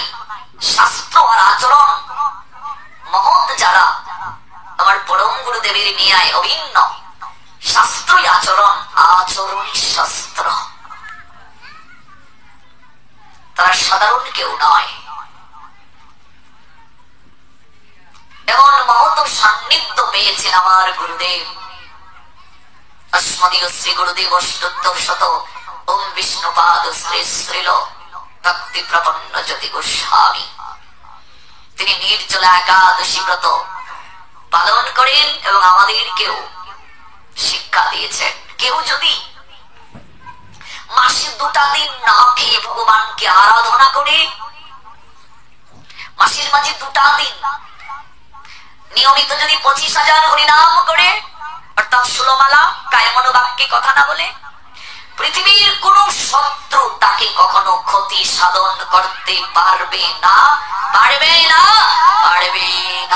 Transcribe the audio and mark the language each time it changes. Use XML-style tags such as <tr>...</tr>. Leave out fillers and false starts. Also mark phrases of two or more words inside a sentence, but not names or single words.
<bn>শাস্ত্র আর আচরণ মহৎ যারা, আমার পরম গুরুদেবের ন্যায় অভিন্ন। শাস্ত্রই আচরণ, আচরণই শাস্ত্র। তারা সাধারণ কেউ নয়। এমন মহৎ সান্নিধ্য পেয়েছেন আমার গুরুদেব।</bn> <sa>अस्मदीय श्री गुरुदेव अष्टोत्तर शत ओम विष्णुपाद श्री श्रील भक्ति प्रपन्न ज्योति गोस्वामी</sa> <bn>তিনি নির্জলা একাদশী ব্রত পালন করেন এবং আমাদেরকেও শিক্ষা দিয়েছেন। কেউ যদি মাসে 2টা দিন না খেয়ে ভগবানকে আরাধনা করে, মাসের মাঝে 2টা দিন নিয়মিত যদি 25,000 হরিনাম করে, অর্থাৎ 16 মালা কায়মনোবাক্যে কথা না বলে, পৃথিবীর কোন শত্রু তাকে কখনো ক্ষতি সাধন করতে পারবে না, পারবে না, পারবে না।</bn>